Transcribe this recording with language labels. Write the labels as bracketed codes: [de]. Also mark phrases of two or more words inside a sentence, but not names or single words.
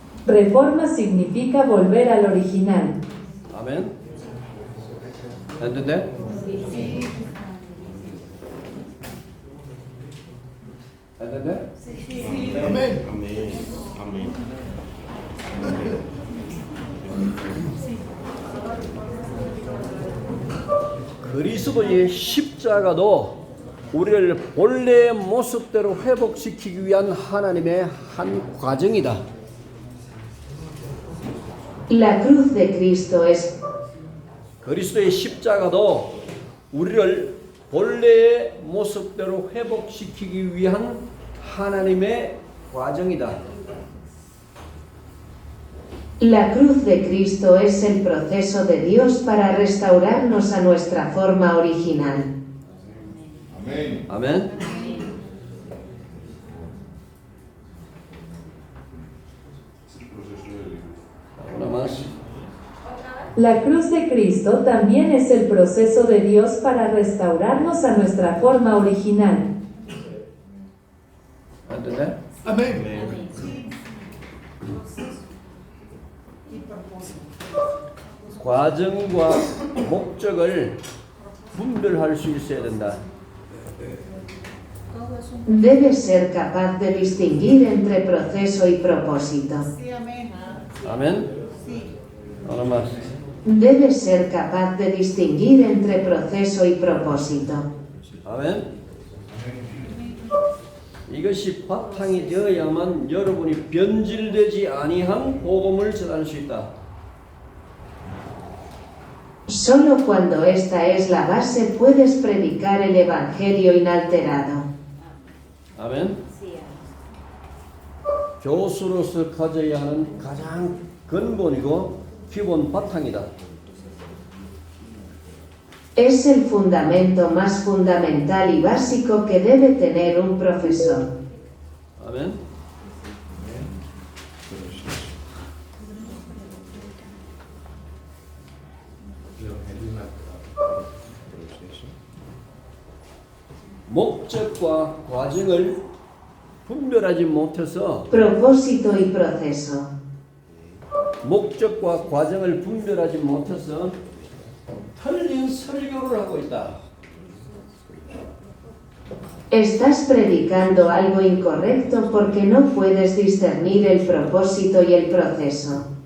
[es] Reforma significa volver al original. 아멘. ¿Entendés? ¿Entendés? Amén. Amén. Amén. [ko] 그리스도의 십자가도 우리를 본래의 모습대로 회복시키기 위한 하나님의 한 과정이다. [es] La cruz de Cristo es [ko] 그리스도의 십자가도 우리를 본래의 모습대로 회복시키기 위한 하나님의 과정이다. [es] La cruz de Cristo es el proceso de Dios para restaurarnos a nuestra forma original. Amén. 아멘. Una más. La cruz de Cristo también es el proceso de Dios para restaurarnos a nuestra forma original. ¿Entendés? Amén. [ko] 과정과 목적을 분별할 수 있어야 된다. [es] Debes ser capaz de distinguir entre proceso y propósito. Sí, amén. [ko] 아멘. [es] Sí. Una más. Debes ser capaz de distinguir entre proceso y propósito. [ko] 아멘. 이것이 바탕이 되어야만 여러분이 변질되지 아니한 복음을 전할 수 있다. [es] Solo cuando esta es la base puedes predicar el Evangelio inalterado. [ko] 아멘. 교수로서 가져야 하는 가장 근본이고 기본 바탕이다. [es] Es el fundamento más fundamental y básico que debe tener un profesor. [ko] 아멘. 목적과 과정을 분별하지 못해서 [es] Propósito y proceso. [ko] 목적과 과정을 분별하지 못해서 틀린 설교를 하고 있다. [es] Estás predicando algo incorrecto porque no puedes discernir el propósito y el proceso.